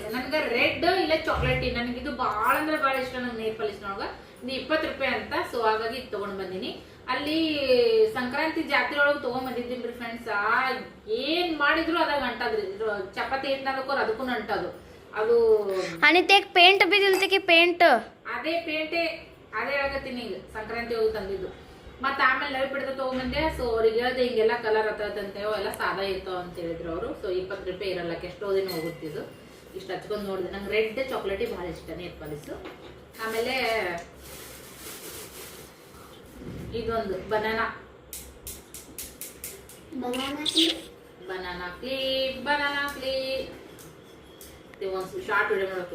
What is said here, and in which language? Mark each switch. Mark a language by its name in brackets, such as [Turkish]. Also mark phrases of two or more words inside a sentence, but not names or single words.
[Kannada] ನನಗೆ ರೆಡ್ ಇಲ್ಲ ಚಾಕ್ಲೇಟ್, ನನಗಿದು ಭಾಳ ಅಂದ್ರೆ ಭಾಳ ಇಷ್ಟ. ನಂಗೆ ನೇಲ್ ಪಾಲಿಸ್ನೊಳಗೆ ಇದು 20 ರೂಪಾಯಿ ಅಂತ. ಸೊ ಹಾಗಾಗಿ ಇದು ತೊಗೊಂಡು ಬಂದೀನಿ. ಅಲ್ಲಿ ಸಂಕ್ರಾಂತಿ ಜಾತ್ರೆ ಒಳಗೆ ತೊಗೊಂಬಂದಿದ್ದೀನಿ ಫ್ರೆಂಡ್ಸ್. ಏನ್ ಮಾಡಿದ್ರು ಅದಾಗ ಅಂಟದ್ರಿ. ಚಪಾತಿ ಹಿಟ್ನಾದಕ್ಕೋರ್ ಅದಕ್ಕೂ ಅಂಟದು ಅದು. [Marathi] आणि ते पेंट बी दिलते की पेंट [Kannada] ಅದೇ ಪೇಂಟೆ ಅದೇ ಆಗತ್ತೀನಿ. ಈಗ ಸಂಕ್ರಾಂತಿ ಹೋಗಿ ತಂದಿದ್ದು ಮತ್ತೆ ಆಮೇಲೆ ಲವ್ ಬಿಡ್ತಾ ತಗೊಂಬಂದೆ. ಸೊ ಅವ್ರಿಗೆ ಹೇಳ್ದೆ ಹಿಂಗೆಲ್ಲ ಕಲರ್ ಹತ್ತಂತೆ ಎಲ್ಲ ಸಾದಾ ಇರ್ತಾವ ಅಂತ ಹೇಳಿದ್ರು ಅವರು. ಸೊ 20 ರೂಪಾಯಿ ಇರಲ್ಲ, ಎಷ್ಟೋ ದಿನ ಹೋಗುತ್ತಿದ್ದು. ಇಷ್ಟು ಹಚ್ಕೊಂಡು ನೋಡಿದೆ. ನಂಗೆ ರೆಡ್ ಚಾಕ್ಲೇಟಿ ಭಾಳ ಇಷ್ಟ, [English] nail polish. [Kannada] ಆಮೇಲೆ ಇದೊಂದು [English] banana clip [Kannada] ಒಂದು [English] short video [Kannada] ಮಾಡಬೇಕು.